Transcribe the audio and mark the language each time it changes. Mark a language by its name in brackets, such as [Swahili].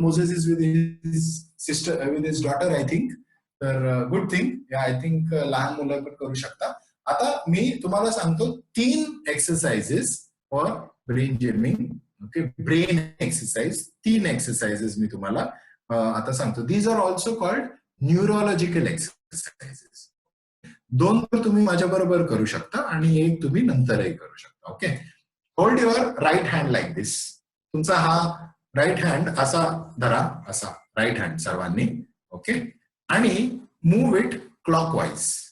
[English] Moses is with his sister, with his daughter I think, तर good thing. [Marathi] I think लहान मुलं पण करू शकता. आता मी तुम्हाला सांगतो [English] 3 exercises for brain gymming. [Marathi] Okay, brain exercise 3 exercises मी तुम्हाला आता सांगतो. [English] These are also called neurological exercises. [Marathi] 2 तर तुम्ही माझ्या बरोबर करू शकता आणि 1 तुम्ही नंतरही करू शकता. [English] Okay, hold your right hand like this. [Marathi] तुमचा हा राईट हँड असा धरा, असा राईट हँड सर्वांनी. [English] Okay, आणि move it clockwise.